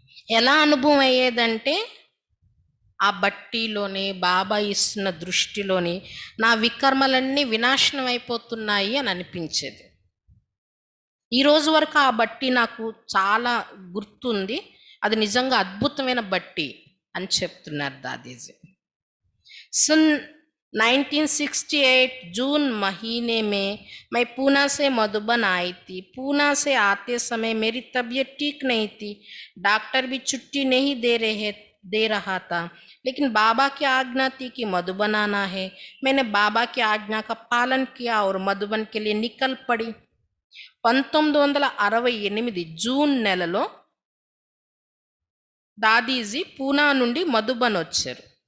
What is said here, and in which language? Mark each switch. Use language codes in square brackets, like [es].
[te] ఎలా అనుభవం అయ్యేదంటే ఆ బట్టీలోని బాబా ఇస్తున్న దృష్టిలోని నా వికర్మలన్నీ వినాశనం అయిపోతున్నాయి అని అనిపించేది. ఈ రోజు వరకు ఆ బట్టి నాకు చాలా గుర్తుంది. అది నిజంగా అద్భుతమైన బట్టి అని చెప్తున్నారు దాదీజీ. [hi] सन 1968 जून महीने में मैं पूना से मधुबन आई थी. पूना से आते समय मेरी तबीयत ठीक नहीं थी. डॉक्टर भी छुट्टी नहीं दे रहा था. लेकिन बाबा की आज्ञा थी कि मधुबन आना है. मैंने बाबा की आज्ञा का पालन किया और मधुबन के लिए निकल पड़ी. [te] 1968 జూన్ నెలలో దాదీజీ పూనా నుండి మధుబన్ వచ్చారు.